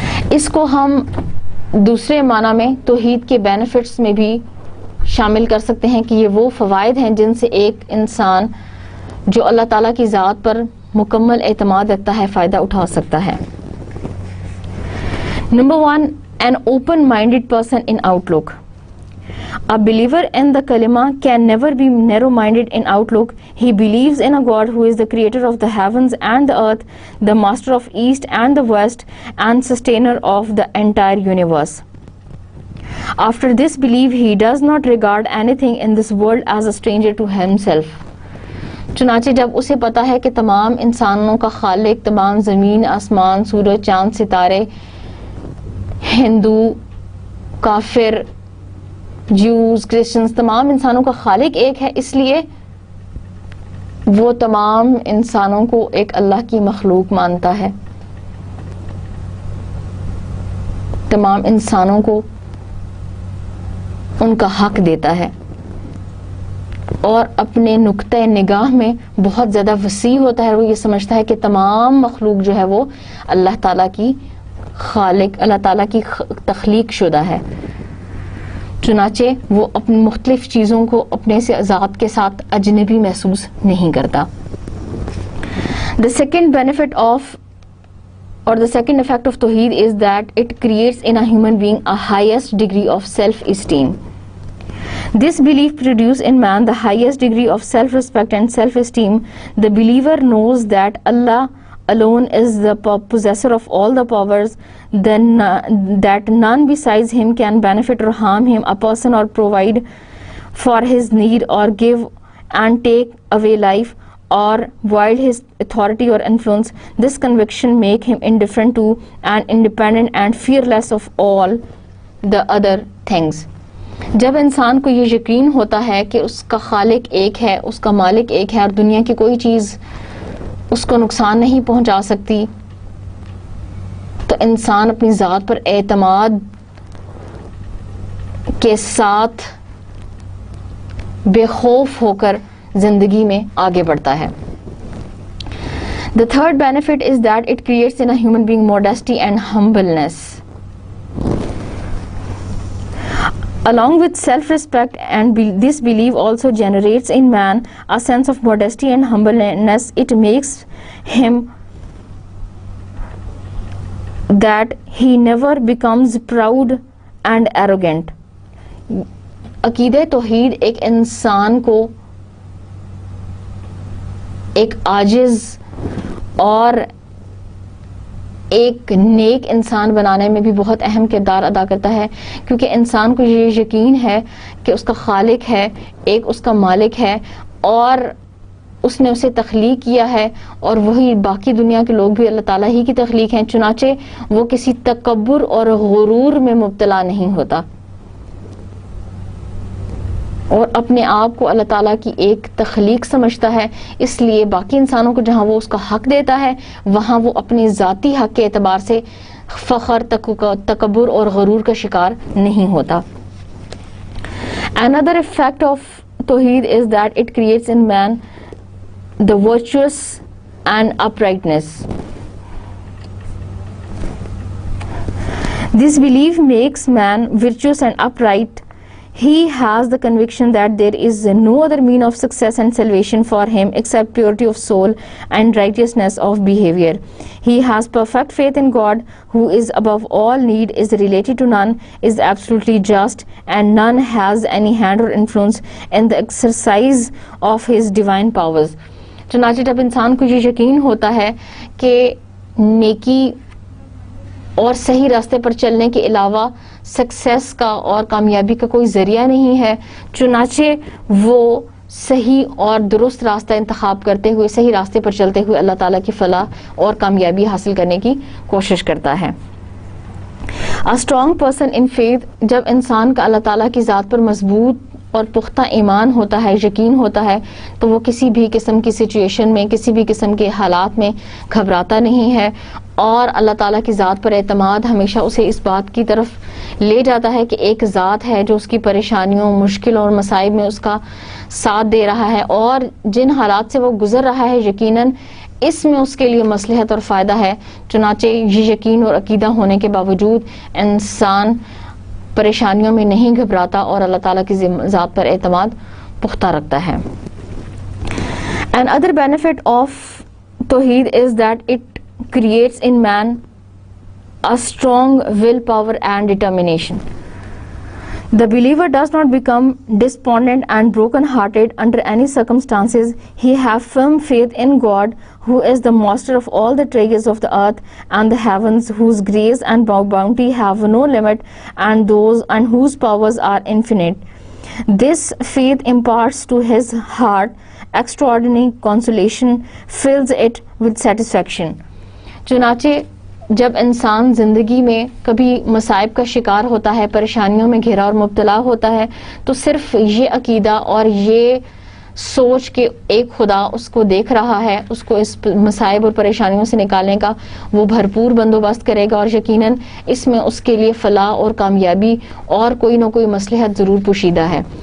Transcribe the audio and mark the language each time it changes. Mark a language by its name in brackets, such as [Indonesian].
[Urdu] اس کو ہم دوسرے معنی میں توحید کے بینیفٹس میں بھی شامل کر سکتے ہیں کہ یہ وہ فوائد ہیں جن سے ایک انسان جو اللہ تعالیٰ کی ذات پر مکمل اعتماد رکھتا ہے فائدہ اٹھا سکتا ہے. [English] Number 1, an open-minded person in outlook. A believer in the kalima can never be narrow-minded in outlook. He believes in a God who is the creator of the heavens and the earth, the master of east and the west, and sustainer of the entire universe. After this belief, he does not regard anything in this world as a stranger to himself. [Urdu] چنانچہ جب اسے پتا ہے کہ تمام انسانوں کا خالق، تمام زمین، آسمان، سورج، چاند، ستارے، ہندو، کافر، جیوز، کرسچنز، تمام انسانوں کا خالق ایک ہے، اس لیے وہ تمام انسانوں کو ایک اللہ کی مخلوق مانتا ہے، تمام انسانوں کو ان کا حق دیتا ہے، اور اپنے نقطۂ نگاہ میں بہت زیادہ وسیع ہوتا ہے. وہ یہ سمجھتا ہے کہ تمام مخلوق جو ہے وہ اللہ تعالیٰ کی خالق، اللہ تعالیٰ کی تخلیق شدہ ہے. چنانچہ وہ اپنی مختلف چیزوں کو اپنے سے ذات کے ساتھ اجنبی محسوس نہیں کرتا. [English] The second benefit of or the second effect of Tawheed is that it creates in a human being a highest degree of self-esteem. This belief produces in man the highest degree of self-respect and self-esteem. The believer knows that Allah alone is the possessor of all the powers, that none besides him can benefit or harm him, a person, or provide for his need, or give and take away life, or wield his authority or influence. This conviction makes him indifferent to and independent and fearless of all the other things. [Urdu] جب انسان کو یہ یقین ہوتا ہے کہ اس کا خالق ایک ہے، اس کا مالک ایک ہے، اور دنیا کی کوئی چیز اس کو نقصان نہیں پہنچا سکتی، تو انسان اپنی ذات پر اعتماد کے ساتھ بے خوف ہو کر زندگی میں آگے بڑھتا ہے. [English] The third benefit is that it creates in a human being modesty and humbleness. Along with self-respect, and this belief also generates in man a sense of modesty and humbleness. It makes him that he never becomes proud and arrogant. [Urdu] عقیدہ توحید ایک انسان کو ایک عاجز اور ایک نیک انسان بنانے میں بھی بہت اہم کردار ادا کرتا ہے، کیونکہ انسان کو یہ یقین ہے کہ اس کا خالق ہے، ایک اس کا مالک ہے اور اس نے اسے تخلیق کیا ہے، اور وہی باقی دنیا کے لوگ بھی اللہ تعالیٰ ہی کی تخلیق ہیں، چنانچہ وہ کسی تکبر اور غرور میں مبتلا نہیں ہوتا اور اپنے آپ کو اللہ تعالیٰ کی ایک تخلیق سمجھتا ہے. اس لیے باقی انسانوں کو جہاں وہ اس کا حق دیتا ہے وہاں وہ اپنے ذاتی حق کے اعتبار سے فخر، تکبر اور غرور کا شکار نہیں ہوتا. [English] Another effect of tawheed is that it creates in man the virtuous and uprightness. This belief makes man virtuous and upright. He has the conviction that there is no other mean of success and salvation for him except purity of soul and righteousness of behavior. He has perfect faith in God, who is above all need, is related to none, is absolutely just, and none has any hand or influence in the exercise of his divine powers. [Urdu] چنانچہ جب انسان کو یہ یقین ہوتا ہے کہ نیکی اور صحیح راستے پر چلنے کے علاوہ سکسیس کا اور کامیابی کا کوئی ذریعہ نہیں ہے، چنانچہ وہ صحیح اور درست راستہ انتخاب کرتے ہوئے، صحیح راستے پر چلتے ہوئے اللہ تعالیٰ کی فلاح اور کامیابی حاصل کرنے کی کوشش کرتا ہے. [English] A strong person in faith، [Urdu] جب انسان کا اللہ تعالیٰ کی ذات پر مضبوط اور پختہ ایمان ہوتا ہے، یقین ہوتا ہے، تو وہ کسی بھی قسم کی سچویشن میں، کسی بھی قسم کے حالات میں گھبراتا نہیں ہے، اور اللہ تعالیٰ کی ذات پر اعتماد ہمیشہ اسے اس بات کی طرف لے جاتا ہے کہ ایک ذات ہے جو اس کی پریشانیوں، مشکلوں اور مصائب میں اس کا ساتھ دے رہا ہے، اور جن حالات سے وہ گزر رہا ہے یقیناً اس میں اس کے لیے مصلحت اور فائدہ ہے. چنانچہ یہ یقین اور عقیدہ ہونے کے باوجود انسان پریشانیوں میں نہیں گھبراتا اور اللہ تعالیٰ کی ذات پر اعتماد پختہ رکھتا ہے. [English] Another benefit of tawheed is that it creates in man a strong willpower and determination. The believer does not become despondent and broken-hearted under any circumstances. He has firm faith in God, who is the master of all the treasures of the earth and the heavens, whose grace and bounty have no limit, and whose powers are infinite. This faith imparts to his heart extraordinary consolation, fills it with satisfaction. [Urdu] چنانچہ جب انسان زندگی میں کبھی مصائب کا شکار ہوتا ہے، پریشانیوں میں گھرا اور مبتلا ہوتا ہے، تو صرف یہ عقیدہ اور یہ سوچ کہ ایک خدا اس کو دیکھ رہا ہے، اس کو اس مصائب اور پریشانیوں سے نکالنے کا وہ بھرپور بندوبست کرے گا، اور یقیناً اس میں اس کے لیے فلاح اور کامیابی اور کوئی نہ کوئی مصلحت ضرور پوشیدہ ہے.